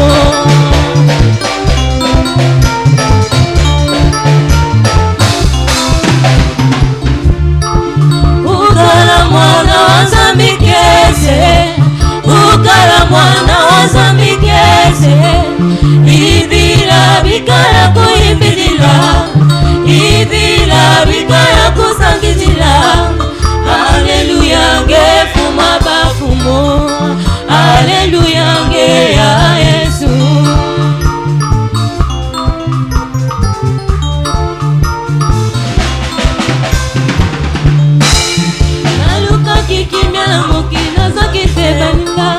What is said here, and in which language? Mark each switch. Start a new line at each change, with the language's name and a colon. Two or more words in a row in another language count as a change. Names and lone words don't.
Kongo: Ukala mwana wa Nzambe kese, ukala mwana wa Nzambe kese. Ibila bikala kuimbidila, ibila bikala kusangidila. Alléluia, ngefuma bafumo. Alléluia, nge ya Yesu.
Lingala: Nalukaki kimia na mokili nazwaki te baninga.